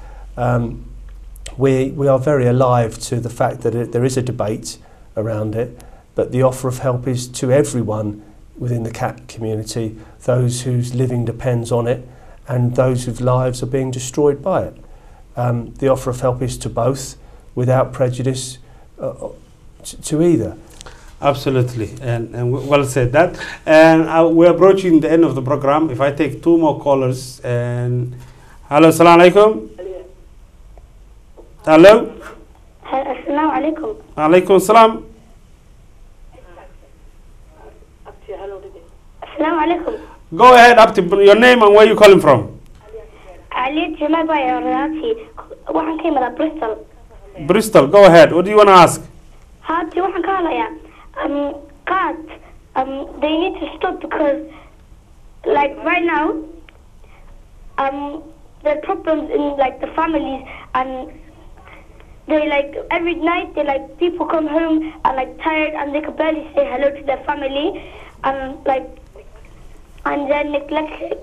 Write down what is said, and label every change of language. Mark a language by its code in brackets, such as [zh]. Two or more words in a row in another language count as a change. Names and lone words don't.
[en] We are very alive to the fact that there is a debate around it, but the offer of help is to everyone within the cat community, those whose living depends on it and those whose lives are being destroyed by it. The offer of help is to both, without prejudice to either. Absolutely, and well said that. And we're approaching the end of the program. If I take two more callers, and hello, [ar] السلام عليكم. [en] Hello. [ar] السلام عليكم. عليكم السلام. السلام عليكم. [en] Go ahead, up to your name and where you calling from. Ali Jemaba Yorati. [so] Waxaan ka imaadaa Bristol. [en] Bristol, go ahead. What do you want to ask? [so] Hadii waxaan ka hadlayaa [en] cat, they need to stop because, like right now, there are problems in like the families, and they like every night they like people come home and like tired and they can barely say hello to their family, and like and they're neglected.